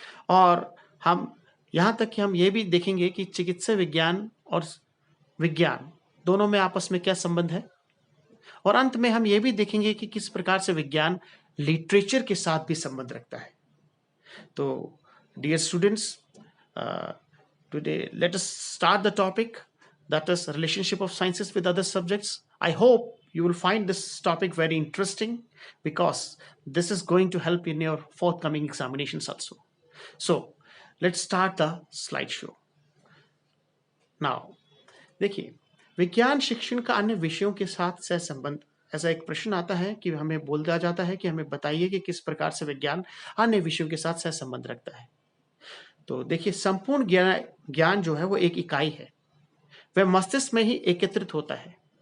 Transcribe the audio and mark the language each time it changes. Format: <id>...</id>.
<hi>और हम यहाँ तक कि हम ये भी देखेंगे कि चिकित्सा विज्ञान और विज्ञान दोनों में आपस में क्या संबंध है। और अंत में हम ये भी देखेंगे कि किस प्रकार से विज्ञान लिटरेचर के साथ भी संबंध रखता है।</hi> <en>तो dear students, today let us start the topic that is relationship of sciences with other subjects. I hope you will find this topic very interesting because this is going to help in your forthcoming examinations also. So let's start the slideshow.</en> <hi>Now देखिए, विज्ञान शिक्षण का अन्य विषयों के साथ सह संबंध, ऐसा एक प्रश्न आता है कि हमें बोला जाता है कि हमें बताइए कि किस प्रकार से विज्ञान अन्य विषयों के साथ सह संबंध रखता है। तो देखिए, संपूर्ण ज्ञान जो है वो एक इकाई है, वह मस्तिष्क में ही एकत्रित होता है।</hi>